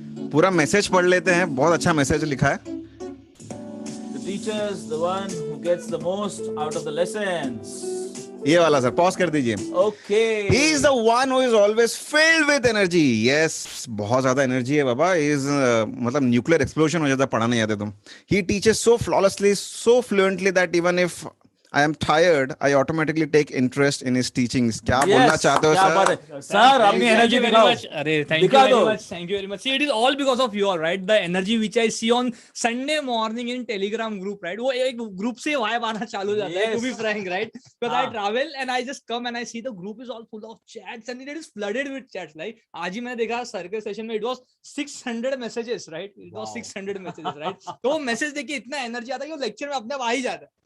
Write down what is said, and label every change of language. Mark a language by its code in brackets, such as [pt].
[hi] पूरा मैसेज पढ़ लेते हैं, बहुत अच्छा मैसेज लिखा है। [en] The teacher is the one who gets the most out of the lessons. [hi] ये वाला सर पॉज कर दीजिए। [en] Okay. He is the one who is always filled with energy. Yes, [hi] बहुत ज्यादा एनर्जी है बाबा। Is मतलब न्यूक्लियर एक्सप्लोजन हो जाता है पढ़ा नहीं आते तो। [en] He teaches so flawlessly, so fluently that even if I am tired, I automatically take interest in his teachings. [hi] क्या बोलना चाहते हो क्या बात सर? है सर अपनी एनर्जी दिखाओ [en] Thank you very much. Thank you very much. See, it is all because of you all, right? The energy which I see on Sunday morning in Telegram group, right? [hi] वो एक group से vibe आना चालू हो जाता है. [en] To be frank, right? Because I travel and I just come and I see the group is all full of chats and it is flooded with chats. Like [hi] आज ही मैंने देखा सर के सेशन में [en] it was 600 messages, right? It was 600 messages, right? [hi] तो वो message देख के इतना एनर्जी आता है कि वो लेक्चर में अपने आप आ ही जाता है.